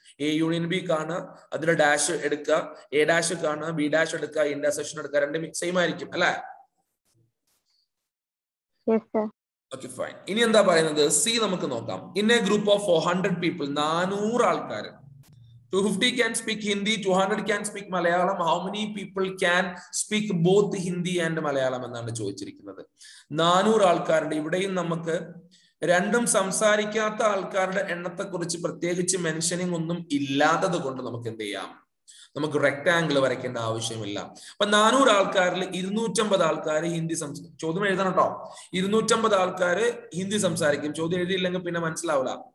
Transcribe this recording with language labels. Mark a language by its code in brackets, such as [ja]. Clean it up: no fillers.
[ml] A union B കാണുക, അതിൽ dash എടുക്കുക, എ ഡാഷ് കാണുക, ബി ഡാഷ് എടുക്കുക, ഇന്റർസെക്ഷൻ എടുക്കുക. രണ്ടും സെയിം ആയിരിക്കും അല്ലെ? Okay fine. ഇനി എന്താ പറയുന്നത്? സി നമുക്ക് നോക്കാം. [en] in a group of 400 people, [ml] 400 ആൾക്കാർ, [en] 250 can speak Hindi, 200 can speak Malayalam. How many people can speak both Hindi and Malayalam [ml] എന്നാണ് ചോദിച്ചിരിക്കുന്നത്. 400 ആൾക്കാരുടെ. ഇവിടെയും നമുക്ക് രണ്ടും സംസാരിക്കാത്ത ആൾക്കാരുടെ എണ്ണത്തെ കുറിച്ച് പ്രത്യേകിച്ച് മെൻഷനിങ് ഒന്നും ഇല്ലാത്തത് കൊണ്ട് നമുക്ക് എന്ത് ചെയ്യാം? നമുക്ക് റെക്ടാംഗിൾ വരയ്ക്കേണ്ട ആവശ്യമില്ല. അപ്പൊ 400 ആൾക്കാരിൽ 250 ആൾക്കാർ ഹിന്ദി ചോദ്യം എഴുതണം കേട്ടോ. 250 ആൾക്കാര് ഹിന്ദി സംസാരിക്കും. ചോദ്യം എഴുതിയില്ലെങ്കിൽ പിന്നെ മനസ്സിലാവില്ല.